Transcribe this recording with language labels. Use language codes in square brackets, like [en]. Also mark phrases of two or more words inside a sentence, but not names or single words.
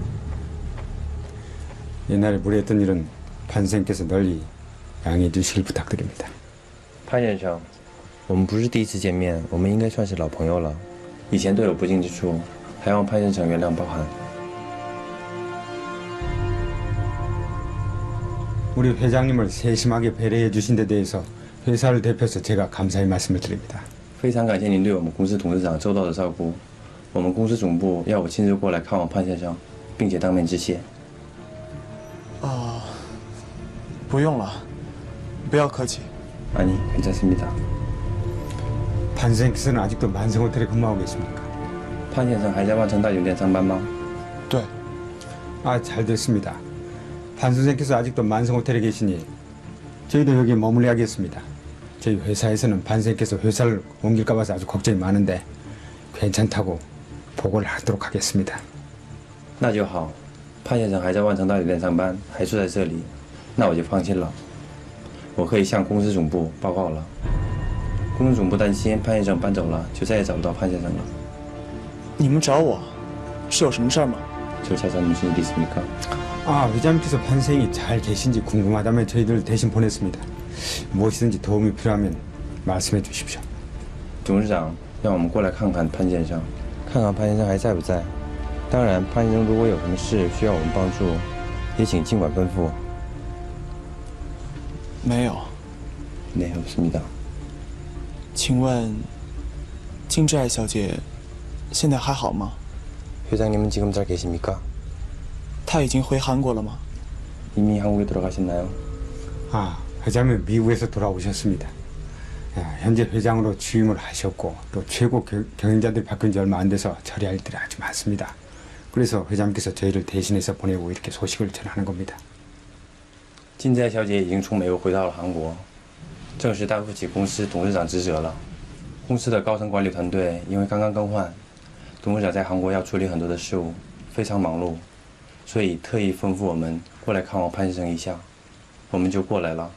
[ko] 옛날에 무례했던 일은 반 선생님께서 널리 양해해 주시길 부탁드립니다. [zh] 潘先生，我们不是第一次见面，我们应该算是老朋友了。以前都有不敬之处，还望潘先生原谅包涵。 [ko] 우리 회장님을 세심하게 배려해 주신 데 대해서 회사를 대표해서 제가 감사의 말씀을 드립니다. [zh] 非常感谢您对我们公司董事长周到的照顾。我们公司总部要我亲自过来看望潘先生，并且当面致谢。不用了，不要客气。 [ko] 아니, 괜찮습니다. 반 선생님께서는 아직도 만성호텔에 근무하고 계십니까? [zh] 潘先生还在万城大酒店上班吗？对， [ko] 아, 잘 됐습니다. 반 선생님께서 아직도 만성호텔에 계시니 저희도 여기 머물러야겠습니다. 저희 회사에서는 반 선생님께서 회사를 옮길까 봐서 아주 걱정이 많은데 괜찮다고 보고를 하도록 하겠습니다. [zh] 那就好。潘先生还在万城大酒店上班，还住在这里，那我就放心了。我可以向公司总部报告了。公司总部担心潘先生搬走了，就再也找不到潘先生了。你们找我，是有什么事儿吗？ [ko] 저 찾아는 무슨 일이 있습니까? 아, 회장님께서 반 선생님이 잘 계신지 궁금하다면 저희들 대신 보냈습니다. 무엇이든지 도움이 필요하면 말씀해 주십시오. [zh] 董事长让我们过来看看潘先生，看看潘先生还在不在。当然，潘先生如果有什么事需要我们帮助，也请尽管吩咐。没有。 [ko] 네, 없습니다. [zh] 请问，金智爱小姐现在还好吗？ [ko] 회장님은 지금 잘 계십니까? [zh] 她已经回韩国了吗？ [ko] 이미 한국에 돌아가셨나요? 아, 회장님 미국에서 돌아오셨습니다. 현재 회장으로 취임을 하셨고 또 최고 경영자들이 바뀐 지 얼마 안 돼서 처리할 일들이 아주 많습니다. 그래서 회장님께서 저희를 대신해서 보내고 이렇게 소식을 전하는 겁니다. [zh] 金在小姐已经从美国回到了韩国，正式担负起公司董事长职责了。公司的高层管理团队因为刚刚更换，董事长在韩国要处理很多的事务，非常忙碌，所以特意吩咐我们过来看望潘先生一下，我们就过来了。